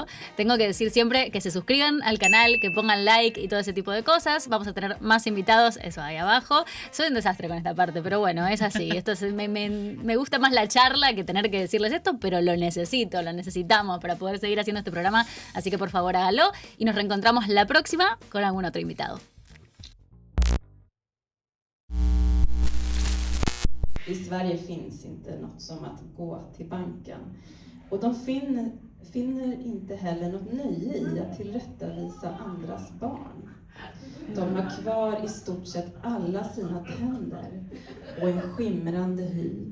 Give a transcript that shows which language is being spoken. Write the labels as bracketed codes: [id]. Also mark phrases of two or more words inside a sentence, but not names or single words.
[es] Tengo que decir siempre que se suscriban al canal, que pongan like y todo ese tipo de cosas. Vamos a tener más invitados, eso ahí abajo. Soy un desastre con esta parte, pero bueno, es así. Esto me gusta más la charla que tener que decirles esto, pero lo necesitamos para poder seguir haciendo este programa. Así que por favor hágalo y nos reencontramos la próxima con algún otro invitado. [sv] I Sverige finns inte något som att gå till banken. Och de finner inte heller något nöje i att tillrättavisa andras barn. De har kvar i stort sett alla sina tänder och en skimrande hy.